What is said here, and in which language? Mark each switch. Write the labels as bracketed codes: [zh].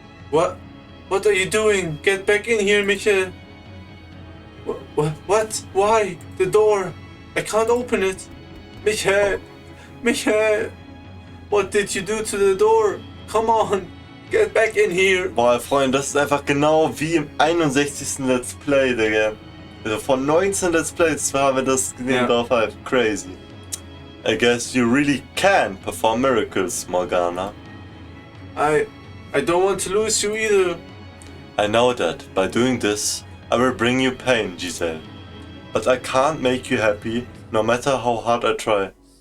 [en] What are you doing? Get back in here, Michael! What? Why? The door! I can't open it! Michael! Michael! What did you do to the door? Come on! Get back in here! [de] Boah, Freunde, das ist einfach genau wie im 61. Let's Play, Digga. Also von 19 Let's Plays haben wir das gesehen drauf halt. [en] Crazy. I guess you really can perform miracles, Morgana. I don't want to lose you either. I know that by doing this, I will bring you pain, Giselle. But I can't make you happy, no matter how hard I try.